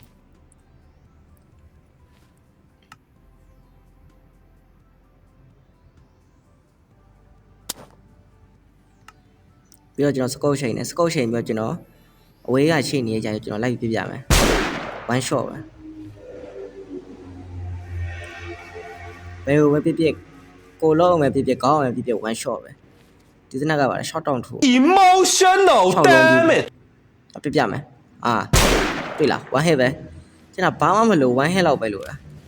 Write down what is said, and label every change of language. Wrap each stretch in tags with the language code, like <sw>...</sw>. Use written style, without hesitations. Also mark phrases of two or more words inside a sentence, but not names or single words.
<my>ပြီးတော့ကျွန်တော် scope ချိန်ပြီးတော့ကျွန်တော်အဝေးကချိန်နေကြတယ်ကျွန်တော်လိုက်ပြပြမယ်</my> <en>one shot</en> <my>ပဲဘယ်လိုပဲပြကိုလုံးပဲပြကောင်းပဲပြ</my> <en>one shot</en> <my>ပဲဒီစနက်ကပါ</my> <en>shot down</en> <my>ထိုး</my> <en>emotional damn it</en> <my>ပြမယ်တွေ့လား</my> <en>one hit</en> <my>ပဲကျွန်တော်ဘာမှမလို့</my> <en>one hit</en> <my>လောက်ပဲလို့လား</my>